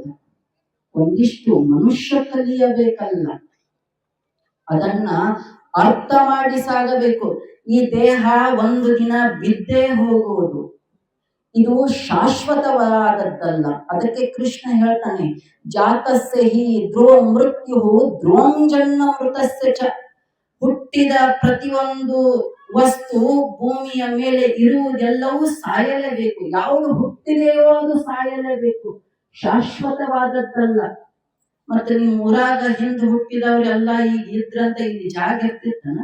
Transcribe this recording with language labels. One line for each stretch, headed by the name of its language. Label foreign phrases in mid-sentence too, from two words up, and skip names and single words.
Kannada: ಒಂದಿಷ್ಟು ಮನುಷ್ಯ ಕಲಿಯಬೇಕಲ್ಲ, ಅದನ್ನ ಅರ್ಥ ಮಾಡಿ ಸಾಗಬೇಕು. ಈ ದೇಹ ಒಂದು ದಿನ ಬಿದ್ದೇ ಹೋಗುವುದು, ಇದು ಶಾಶ್ವತವಾದದ್ದಲ್ಲ. ಅದಕ್ಕೆ ಕೃಷ್ಣ ಹೇಳ್ತಾನೆ,
Sanskrit: ಜಾತಸ್ಯ ಹಿ ಧ್ರುವ ಮೃತ್ಯು ಧ್ರುವಂ ಜನ್ಮ ಮೃತಸ್ಯ ಚ.
Kannada: ಹುಟ್ಟಿದ ಪ್ರತಿಯೊಂದು ವಸ್ತು ಭೂಮಿಯ ಮೇಲೆ ಇರುವುದೆಲ್ಲವೂ ಸಾಯಲೇಬೇಕು. ಯಾವುದು ಹುಟ್ಟಿದೆಯೋ ಅದು ಸಾಯಲೇಬೇಕು, ಶಾಶ್ವತವಾದದ್ದಲ್ಲ. ಮತ್ತೆ ನಿಮ್ ಊರಾಗ ಹಿಂದೆ ಹುಟ್ಟಿದವ್ರೆಲ್ಲ ಈಗ ಇದ್ರಂತ ಇಲ್ಲಿ ಜಾಗ ಇರ್ತಿತ್ತನ?